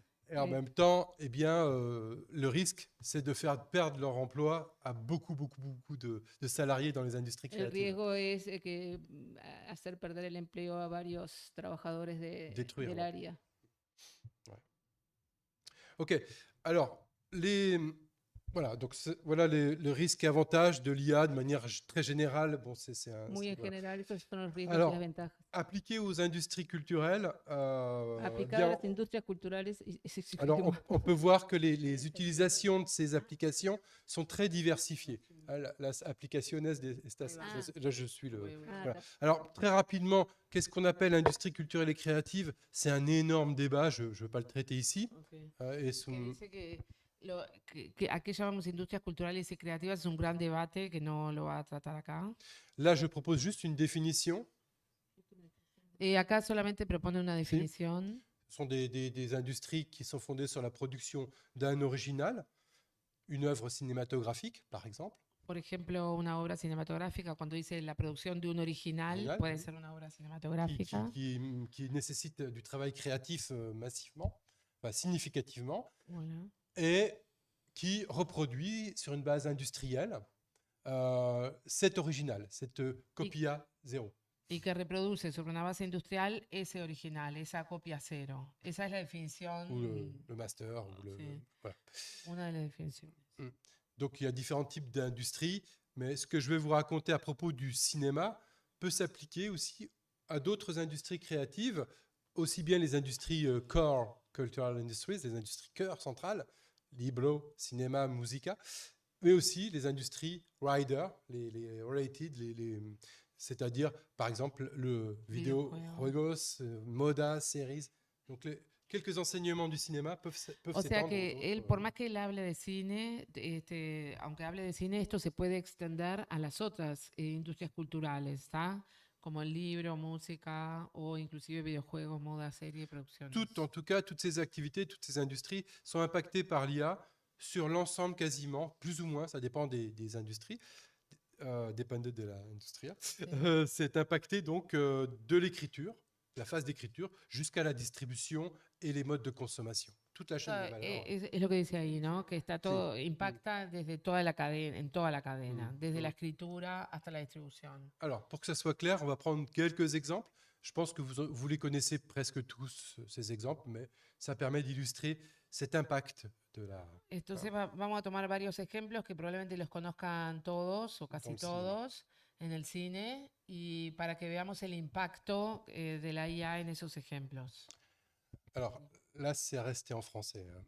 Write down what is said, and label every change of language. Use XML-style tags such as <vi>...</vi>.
<fr>Et en même temps, eh bien, le risque, c'est de faire perdre leur emploi à beaucoup de salariés dans les industries</fr> <es>El</es> <fr>créatives.</fr> <es>riesgo es que hacer perder el empleo a varios trabajadores</es> <fr>Détruire,</fr> <es>del</es> <fr>ouais.</fr> <es>área.</es> <fr>Ok, alors, voilà, donc voilà le risque et avantage de l'IA de manière très générale. Bon,</fr> <es>Muy en</es> <fr>voilà.</fr> <es>general, esos son los riesgos y</es> <fr>Alors,</fr> <es>las ventajas.</es> <fr>Appliqué aux industries culturelles,</fr> <es>Aplicado a</es> <fr>bien,</fr> <es>las industrias culturales,</es> <fr>alors on peut voir que les utilisations de ces applications sont très diversifiées.</fr> <es>Las aplicaciones de estas, Ahí va.</es> <fr>là je suis le... Oui, oui. Ah, Voilà. Alors, très rapidement, qu'est-ce qu'on appelle industrie culturelle et créative? C'est un énorme débat, je ne veux pas le traiter ici. Ok.</fr> <es>Es Que un- dice que a qué llamamos industrias culturales y creativas es un gran debate que no lo va a tratar acá.</es> <fr>Là, je propose juste une définition.</fr> <es>Acá solamente propone una definición.</es> <fr>Ce sont des industries qui sont fondées sur la production d'un original, une œuvre cinématographique, par exemple.</fr> <es>Por ejemplo, una obra cinematográfica, cuando dice la producción de un original,</es> <fr>Original,</fr> <es>puede</es> <fr>oui.</fr> <es>ser una obra</es> <fr>qui,</fr> <es>cinematográfica.</es> <fr>qui nécessite du travail créatif massivement, enfin, significativement, Voilà. et qui reproduit sur une base industrielle cet original, cette copia zéro.</fr> <es>Y que reproduce sobre una base industrial ese original, esa copia cero. Esa es la definición,</es> <fr>Ou le master. Ou</fr> <es>Sí.</es> <fr>voilà.</fr> <es>una de las definiciones.</es> <fr>Donc il y a différents types d'industries, mais ce que je vais vous raconter à propos du cinéma peut s'appliquer aussi à d'autres industries créatives, aussi bien les industries</fr> <en>core cultural industries,</en> <fr>les industries cœur centrales, libro, cinéma, musica, mais aussi les industries rider, les related, c'est-à-dire par exemple le vidéo,</fr> <es>Videojuegos. juegos, moda, séries.</es> <fr>Donc quelques enseignements du cinéma peuvent</fr> <es>O sea</es> <fr>s'étendre aux</fr> <es>que él,</es> <fr>autres.</fr> <es>por más que él hable de cine, aunque hable de cine, esto se puede extender a las otras industrias culturales, ¿está? Como el libro, música o inclusive videojuegos, moda, serie, producciones.</es> <fr>En tout cas, toutes ces activités, toutes ces industries sont impactées par l'IA sur l'ensemble quasiment, plus ou moins, ça dépend des industries, dépende de l'industrie. C'est impacté donc de l'écriture, la phase d'écriture, jusqu'à la distribution et les modes de consommation. toute la chaîne de valeur.</fr> <es>Es lo que dice ahí, ¿no? Que está todo, impacta desde toda la cadena, en toda la cadena, desde la escritura hasta la distribución. Alors, pour que ça soit clair, on va prendre quelques exemples. Je pense que vous les connaissez presque tous, ces exemples, mais ça permet d'illustrer cet impact de la... Entonces vamos a tomar varios ejemplos que probablemente los conozcan todos o casi el cine. todos en el cine y para que veamos el impacto de la IA en esos ejemplos.</es> <fr>Alors, là, c'est resté en français.</fr>